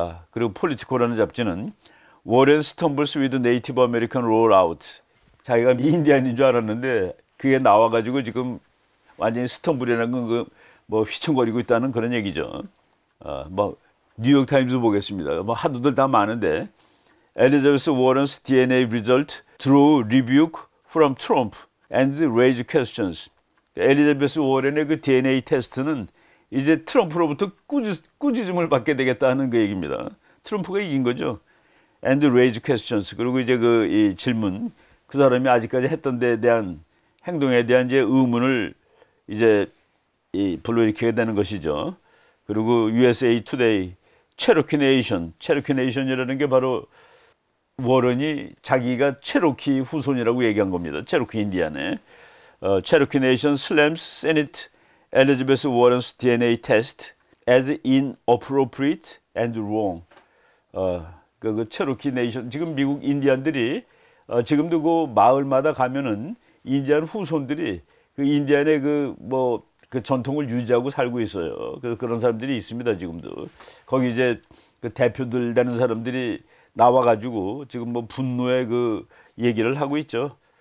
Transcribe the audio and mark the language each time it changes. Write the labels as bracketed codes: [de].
[ko] 그리고 폴리티코라는 잡지는 [en] 워렌 스톰블스 위드 네이티브 아메리칸 롤아웃. [ko] 자기가 인디안인 줄 알았는데 그게 나와가지고 지금 완전히 스톰블이라는 건 뭐 휘청거리고 있다는 그런 얘기죠. 뭐 뉴욕 타임즈 보겠습니다. 뭐 하도들 다 많은데 [en] 엘리자베스 워런's DNA result drew rebuke from Trump and raised questions. [ko] 엘리자베스 워렌의 그 DNA 테스트는 이제 트럼프로부터 꾸짖음을 받게 되겠다는 그 얘기입니다. 트럼프가 이긴 거죠. [en] And raise questions. [ko] 그리고 이제 이 질문, 그 사람이 아직까지 했던 데에 대한 행동에 대한 이제 의문을 이제 불러일으키게 되는 것이죠. 그리고 USA Today, Cherokee Nation이라는 게 바로 워런이 자기가 체로키 후손이라고 얘기한 겁니다. 체로키 인디안에. [en] Cherokee Nation slams Senate Elizabeth Warren's DNA test as inappropriate and wrong. [ko] 그 체로키 네이션, 지금 미국 인디안들이 지금도 그 마을마다 가면은 인디안 후손들이 그 인디안의 그 전통을 유지하고 살고 있어요. 그래서 그런 사람들이 있습니다, 지금도. 거기 이제 그 대표들 되는 사람들이 나와가지고 지금 뭐 분노의 그 얘기를 하고 있죠.